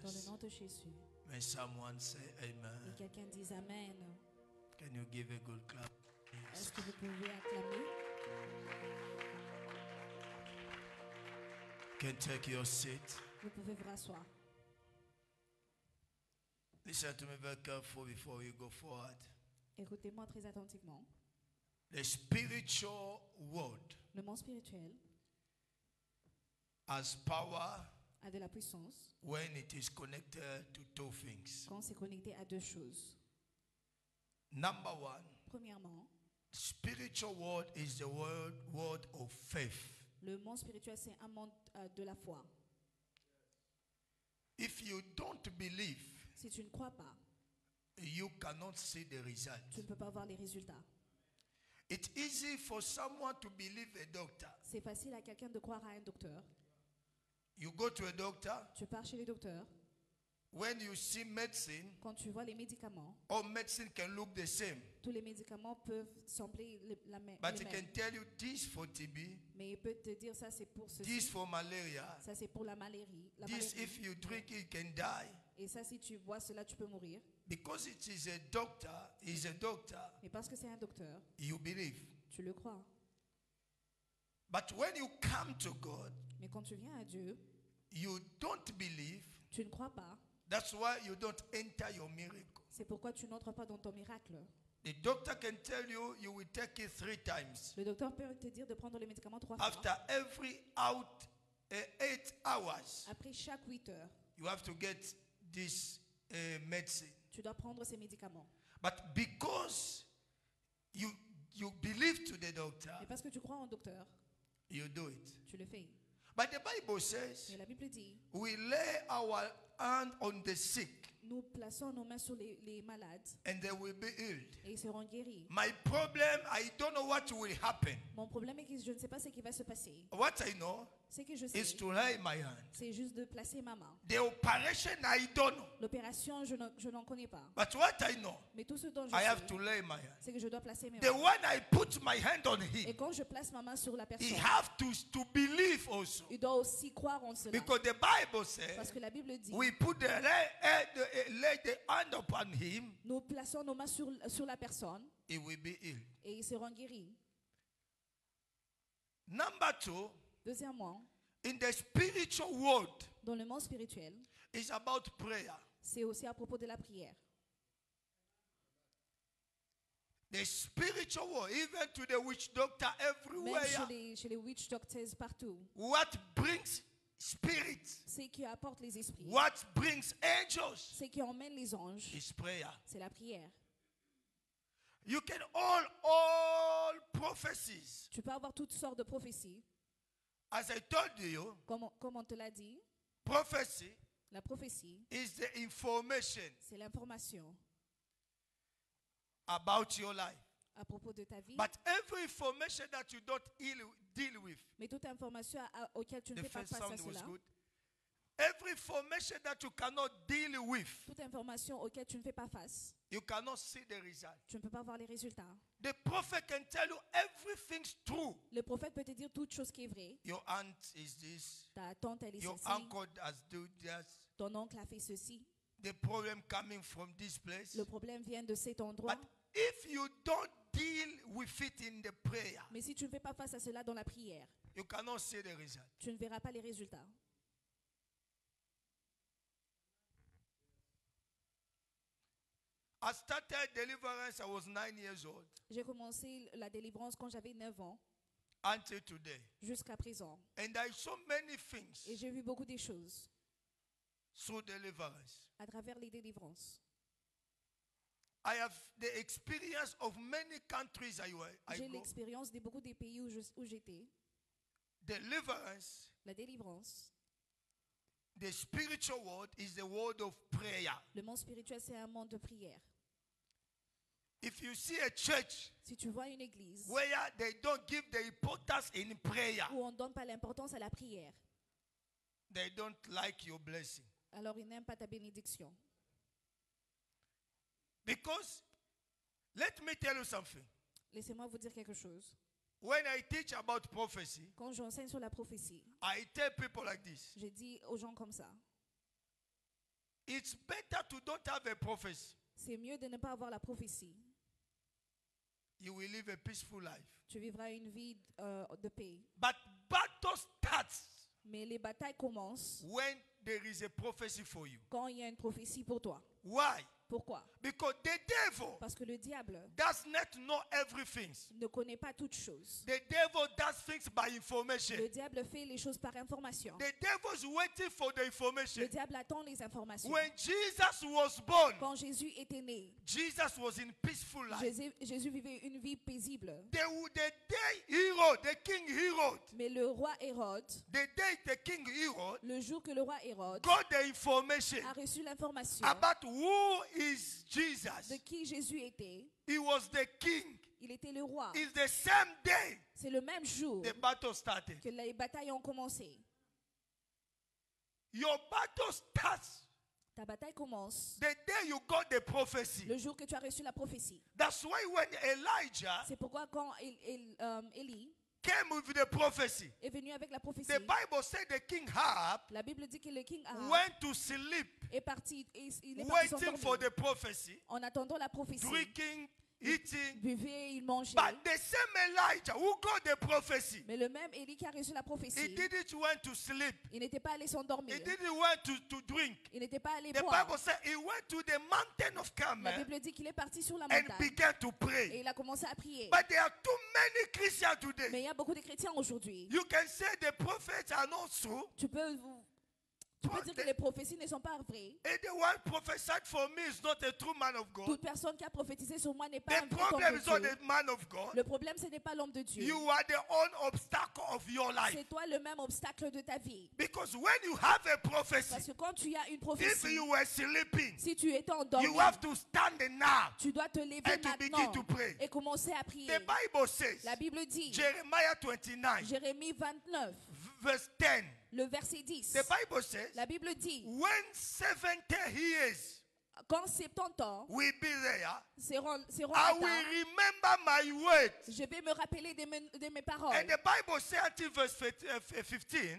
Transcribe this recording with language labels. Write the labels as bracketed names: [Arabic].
[French] Dans le nom de Jésus. [English] May someone say amen. [French] Et quelqu'un dise Amen. [English] Can you give a good clap? [French] Est-ce que vous pouvez acclamer? [English] Can take your seat. [French] Vous pouvez vous rasseoir. [English] Listen to me very carefully before we go forward. [French] Écoutez-moi très attentivement. [English] The spiritual world [French] Le monde spirituel [English] has power [French] a de la puissance [English] when it is connected to two things. [French] quand c'est connecté à deux choses. [English] Number one, [French] Premièrement, [English] spiritual world is the world of faith. [French] le monde spirituel, c'est un monde de la foi. [English] If you don't believe, [French] Si tu ne crois pas, [English] you cannot see the result. [French] tu ne peux pas voir les résultats. [English] It's easy for someone to believe a doctor. [French] C'est facile à quelqu'un de croire à un docteur. [English] You go to a doctor, [French] Tu pars chez les docteurs. [English] when you see medicine, [French] Quand tu vois les médicaments, [English] all medicine can look the same. [French] tous les médicaments peuvent sembler la même. [English] But he can tell you this for TB, [French] Mais il peut te dire ça c'est pour ceci, [English] this for malaria, [French] ça c'est pour la maladie. [English] this if you drink it, you can die. [French] Et ça, si tu bois cela, tu peux mourir. [English] Because it is a doctor, he's a doctor, [French] Mais parce que c'est un docteur, [English] you believe. [French] tu le crois. [English] But when you come to God, [French] Mais quand tu viens à Dieu, [English] you don't believe. [French] tu ne crois pas. [English] That's why you don't enter your miracle. [French] C'est pourquoi tu n'entres pas dans ton miracle. [English] The doctor can tell you you will take it 3 times. [French] Le docteur peut te dire de prendre les médicaments 3 fois. [English] After every 8 hours, [French] Après chaque 8 heures, [English] you have to get this medicine. [French] tu dois prendre ces médicaments. [English] But because you believe to the doctor, [French] Et parce que tu crois en docteur, [English] you do it. [French] tu le fais. [English] But the Bible says [French] Mais la Bible dit, [English] we lay our hand on the sick [French] nous plaçons nos mains sur les malades [English] and they will be healed. [French] et ils seront guéris. [English] My problem, I don't know what will happen. [French] Mon problème est que je ne sais pas ce qui va se passer. [English] What I know [French] Ce que je sais, [English] is to lay my hand. [French] c'est juste de placer ma main. [English] The operation, I don't know. [French] L'opération, je n'en connais pas. [English] But what I know, [French] Mais tout ce dont je [English] I have [French] sais, [English] to lay my hand. [French] c'est que je dois placer mes [English] The [French] mains. [English] one I put my hand on [French] Et [English] him, [French] quand je place ma main sur la [English] he [French] personne, [English] have to believe also. [French] il doit aussi croire en cela. [English] Because the Bible [French] Parce [English] says [French] que la Bible dit, [English] we put lay the hand upon him, [French] nous plaçons nos mains sur la personne [English] he will be healed. [French] et ils seront guéris. [English] Number 2, [French] Deuxièmement, [English] in the spiritual world, [French] dans le monde spirituel, [English] it's about prayer. [French] c'est aussi à propos de la prière. [English] The spiritual world, even to the witch doctor [French] Même [English] everywhere, [French] chez les witch doctors partout, [English] what brings spirits, [French] c'est qui apporte les esprits, [English] what brings angels [French] c'est qui emmène les anges, [English] is prayer. [French] c'est la prière. [English] You can all prophecies. [French] Tu peux avoir toutes sortes de prophéties. [English] As I told you, [French] Comme on te l'a dit, [English] prophecy [French] la prophétie, [English] is the information [French] c'est l'information [English] about your life. [French] à propos de ta vie. [English] But every information that you don't deal with, [French] Mais toute information auquel tu ne [English] the [French] fais pas [English] first [French] face à [English] sound was [French] cela, [English] good. Every information that you cannot deal with, [French] toute information auquel tu ne fais pas face, [English] you cannot see the result. [French] tu ne peux pas voir les résultats. [English] The prophet can tell you everything's true. [French] Le prophète peut te dire toute chose qui est vraie. [English] Your aunt is this. [French] Ta tante, elle est [English] Your [French] ceci. [English] uncle has do this. [French] Ton oncle a fait ceci. [English] The problem coming from this place. [French] Le problème vient de cet endroit. [English] But if you don't deal with it in the prayer, [French] Mais si tu ne fais pas face à cela dans la prière, [English] you cannot see the result. [French] tu ne verras pas les résultats. [English] I started deliverance, I was 9 years old. [French] J'ai commencé la délivrance quand j'avais 9 ans [English] Until today. [French] jusqu'à présent. [English] And I saw many things [French] Et j'ai vu beaucoup de choses [English] through deliverance. [French] à travers les délivrances. [English] I have the experience of many countries I [French] J'ai [English] go. [French] l'expérience de beaucoup des pays où j'étais. [English] Deliverance, [French] La délivrance, [English] the spiritual world is the world of prayer. [French] le monde spirituel, c'est un monde de prière. [English] If you see a church [French] Si tu vois une église [English] where they don't give the importance in prayer, [French] où on ne donne pas l'importance à la prière, [English] they don't like your blessing. [French] alors ils n'aiment pas ta bénédiction. [English] Because, let me tell you something. [French] Laissez-moi vous dire quelque chose. [English] When I teach about prophecy, [French] Quand j'enseigne sur la prophétie, [English] I tell people like this. [French] je dis aux gens comme ça, [English] It's better to don't have a prophecy. [French] c'est mieux de ne pas avoir la prophétie. [English] You will live a peaceful life. [French] Tu vivras une vie de paix. [English] But battle starts [French] Mais les batailles commencent [English] when there is a prophecy for you. [French] quand il y a une prophétie pour toi. [English] Why? [French] Pourquoi? [English] Because the devil [French] Parce que le diable [English] does not know everything. [French] ne connaît pas toutes choses. [English] The devil does things by information. [French] Le diable fait les choses par information. [English] The devil is waiting for the information. [French] Le diable attend les informations. [English] When Jesus was born, [French] Quand Jésus était né, [English] Jesus was in peaceful life. [French] Jésus vivait une vie paisible. [English] The day Herod, the king Herod, [French] Mais le roi Hérode, [English] the day the king Herod [French] le jour que le roi Hérode [English] got the information [French] a reçu l'information [English] about who is Jesus, [French] de qui Jésus était, [English] he was the king. [French] il était le roi. [English] It's the same day [French] C'est le même jour [English] the battle started. [French] que les batailles ont commencé. [English] Your battle starts [French] Ta bataille commence [English] the day you got the prophecy. [French] le jour que tu as reçu la prophétie. [English] That's why when Elijah [French] C'est pourquoi quand Élie [English] came with the prophecy, [French] est venu avec la prophétie, [English] the Bible said the king Ahab [French] la Bible dit que le king Ahab [English] went to sleep, [French] est parti, il est parti [English] waiting for [French] s'endormir [English] the prophecy, [French] en attendant la prophétie. [English] drinking, eating. [French] Buvait, il mangeait. [English] But the same Elijah who got the prophecy, [French] Mais le même Élie qui a reçu la [English] he [French] prophétie, [English] didn't went to sleep. [French] il n'était pas allé s'endormir. [English] He didn't want to drink. [French] Il n'était pas allé [English] The [French] boire. [English] Bible said he went to the mountain of [French] La [English] Carmel [French] Bible dit qu'il est parti sur la [English] and [French] montagne [English] began to [French] et [English] pray. [French] il a commencé à prier. [English] But there are too many Christians [French] Mais [English] today. [French] il y a beaucoup de chrétiens aujourd'hui. [English] You can say the prophets are not true. [French] Tu peux dire que les prophéties ne sont pas vraies. [English] Anyone prophesied for me is not a true man of God. [French] Toute personne qui a prophétisé sur moi n'est pas [English] The [French] un vrai homme [English] problem [French] de [English] is not [French] Dieu. [English] the man of God. [French] Le problème, ce n'est pas l'homme de Dieu. [English] You are the own obstacle of your life. [French] C'est toi le même obstacle de ta vie. [English] Because when you have a prophecy, [French] Parce que quand tu as une [English] if [French] prophétie, [English] you were sleeping, [French] si tu étais endormi, [English] you have to stand now [French] tu dois te lever [English] and to begin [French] maintenant [English] to pray. [French] et commencer à prier. [English] The Bible says, [French] La Bible dit, [English] Jeremiah 29, [French] Jérémie 29, [English] verse 10. [French] le verset 10. [English] The Bible says, [French] La Bible dit, [English] when 70 years [French] quand 70 ans [English] will be there, [French] seront [English] I will [French] atteints, [English] remember my words. [French] je vais me rappeler de mes paroles. [English] And the Bible says until verse 15,